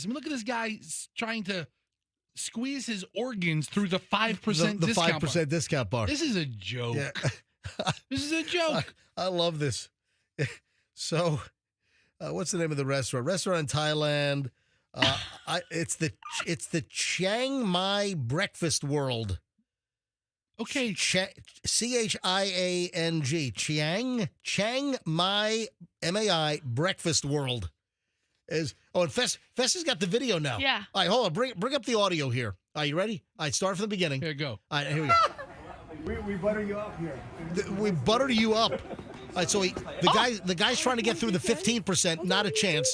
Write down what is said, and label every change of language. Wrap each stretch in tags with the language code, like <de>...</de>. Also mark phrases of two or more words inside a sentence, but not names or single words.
<en>I mean, look at this guy trying to squeeze his organs through the 5% The discount 5% bar. discount bar. This is a joke. Yeah. This is a joke. I love this. So, what's the name of the restaurant? Restaurant in Thailand. It's the Chiang Mai Breakfast World. Okay. CHIANG. Chiang Mai MAI Breakfast World. And Fess has got the video now. Yeah. All right, hold on. Bring up the audio here. Are you ready? All right, start from the beginning. Here you go. All right, here we go. We butter you up here. We butter you up. All right, so the guy's trying to get through the 15%, not a chance.</en>